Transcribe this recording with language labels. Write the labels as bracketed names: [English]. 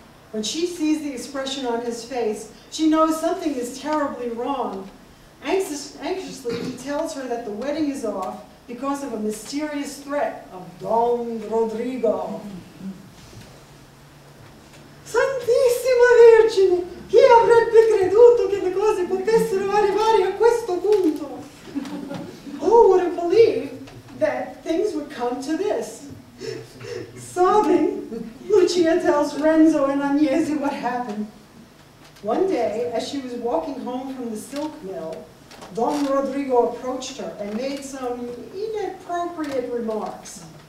[English] When she sees the expression on his face, she knows something is terribly wrong. Anxiously, he tells her that the wedding is off because of a mysterious threat of Don Rodrigo. [Italian] Santissima Vergine, chi avrebbe creduto che le cose potessero arrivare a questo punto? [English] Who would have believed that things would come to this? Sobbing, Lucia tells Renzo and Agnesi what happened. One day, as she was walking home from the silk mill, Don Rodrigo approached her and made some inappropriate remarks.